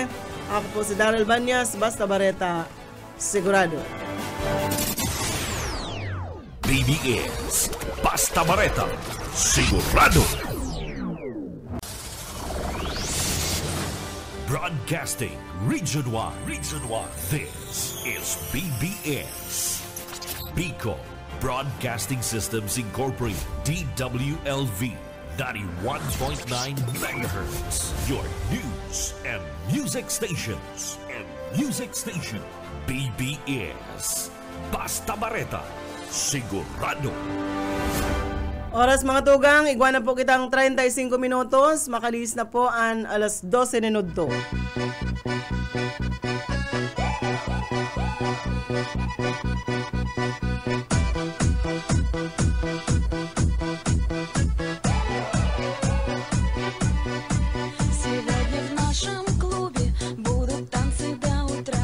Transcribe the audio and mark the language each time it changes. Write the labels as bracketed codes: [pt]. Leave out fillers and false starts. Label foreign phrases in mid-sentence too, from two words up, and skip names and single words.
[bik] Ako po si Daryl Banyas, basta bareta, sigurado. BBS Basta Bareta, sigurado. [en] Broadcasting Region 1. This is BBS. Bicol Broadcasting Systems Incorporated, DWLV, 91.9 MHz. Your news and music stations. [bik] BBS Basta Bareta, sigurado. Oras mga tugang, igwa na po kitang 35 minutos. Makalis na po ang alas 12 minuto. [ru] Сегодня в нашем клубе будут танцы до утра.